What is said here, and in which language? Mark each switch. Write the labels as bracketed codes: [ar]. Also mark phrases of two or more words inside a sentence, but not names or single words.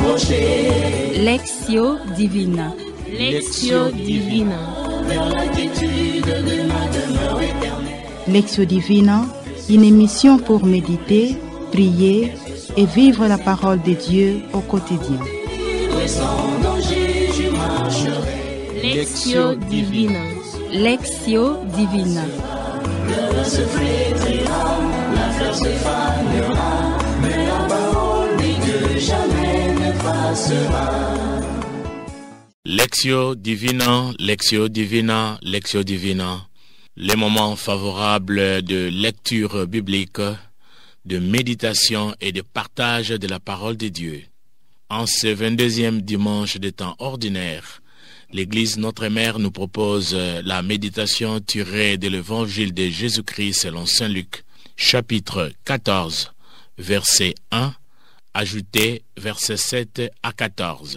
[fr] Lectio Divina. Lectio Divina. Lectio Divina, une émission pour méditer, prier et vivre la parole de Dieu au quotidien. Lectio Divina. Lectio Divina. Lectio Divina, Lectio Divina, Lectio Divina. Les moments favorables de lecture biblique, de méditation et de partage de la parole de Dieu. En ce 22e dimanche des temps ordinaires, l'Église Notre Mère nous propose la méditation tirée de l'Évangile de Jésus-Christ selon Saint Luc, chapitre 14, verset 1, ajouté versets 7 à 14.